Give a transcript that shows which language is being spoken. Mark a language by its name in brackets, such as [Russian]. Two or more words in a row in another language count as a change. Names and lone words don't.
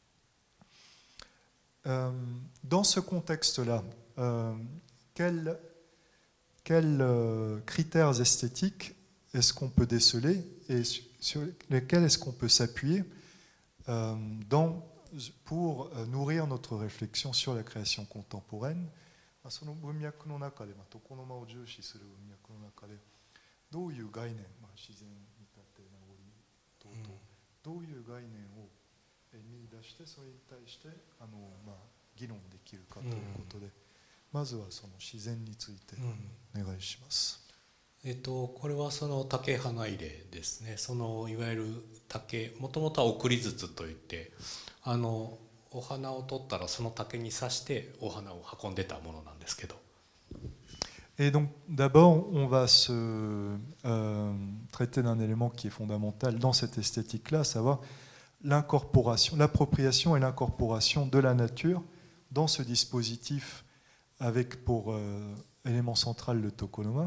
[French] Dans ce contexte-là, quels critères esthétiques est-ce qu'on peut déceler et sur lesquels est-ce qu'on peut s'appuyer pour nourrir notre réflexion sur la création contemporaine? [Japanese] その文脈の中で、床の間を重視する文脈の中で、どういう概念、自然見立て名残等々、どういう概念を見出して、それに対して議論できるかということで、まずはその自然についてお願いします。これはその竹花入れですね。そのいわゆる竹、もともとは送り筒といって、お花を取ったらその竹に刺してお花を運んでたものなんですけど。 [French] Et donc d'abord, on va se traiter d'un élément qui est fondamental dans cette esthétique-là, à savoir l'incorporation, l'appropriation et l'incorporation de la nature dans ce dispositif avec pour élément central le tokonoma.